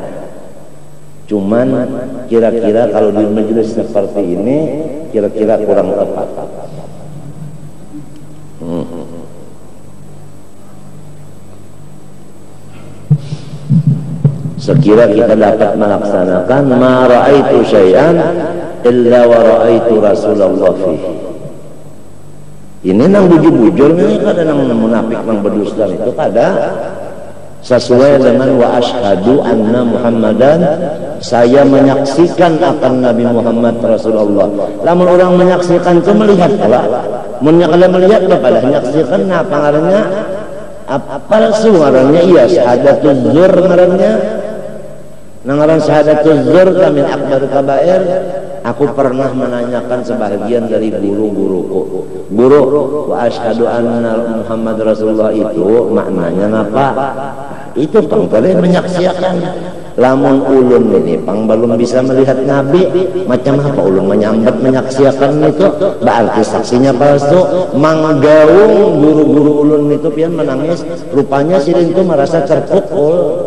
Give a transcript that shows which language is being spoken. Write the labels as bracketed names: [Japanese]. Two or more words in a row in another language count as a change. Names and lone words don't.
[Indonesian] Cuman kira-kira kalau di majelis seperti ini kira-kira kurang tepat. Sekira kita dapat melaksanakan [Arabic] ma ra'aitu syai'an illa wa ra'aitu Rasulullah fihi. [Banjar] Ini nang bujur-bujur ini kada nang munafik nang berdusta itu kada. [Indonesian] Sesuai dengan [Arabic] wa asyhadu anna Muhammadan, [Indonesian] saya menyaksikan akan Nabi Muhammad Rasulullah. [Banjar] Lamun orang menyaksikan itu melihat pula. Mun kalau melihat pada menyaksikan apa ngarannya? Palsu ngarannya, iya [Arabic] syahadatuz zur [Banjar] ngarannya. [Arabic] Nangaran syahadatuz zur min akbar kabair. [Indonesian] Aku pernah menanyakan sebahagian dari guru-guruku, guru, [Arabic] wa asyhadu anna Muhammad Rasulullah [Indonesian] itu maknanya apa? [Banjar] Itu pang tadi menyaksikan. Lamun ulun ini pang belum bisa melihat Nabi, macam apa ulun menyambat menyaksikan itu? Berarti saksinya palsu. Manggaung guru-guru ulun itu pian menangis, rupanya sirin itu merasa terpukul.